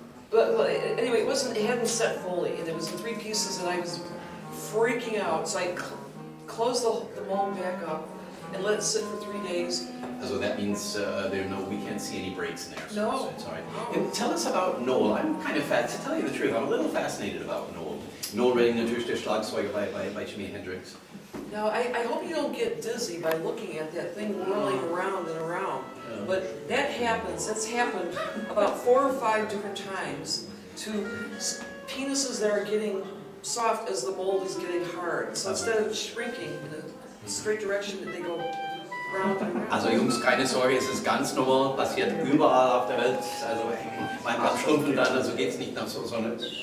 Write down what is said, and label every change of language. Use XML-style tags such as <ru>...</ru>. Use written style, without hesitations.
<en>But anyway, it hadn't set fully, and it was in 3 pieces, and I was freaking out. So I closed the mold back up and let it sit for 3 days. So that means we can't see any breaks in there. So No. it's all right. And tell us about Noel. I'm kind of to tell you the truth, I'm a little fascinated about Noel.</en> <de>Noel Redding, natürlich der Schlagzeuger by Jimi Hendrix.</de> <en>Now, I hope you don't get dizzy by looking at that thing whirling around and around. But that's happened about 4 or 5 different times to penises that are getting soft as the mold is getting hard. So instead of shrinking in a straight direction, they go round and round.</en> <de>Also Jungs, keine Sorge, es ist ganz normal, passiert überall auf der Welt. Also mein Abstumpfen dann, also geht's nicht nach so eine...</de>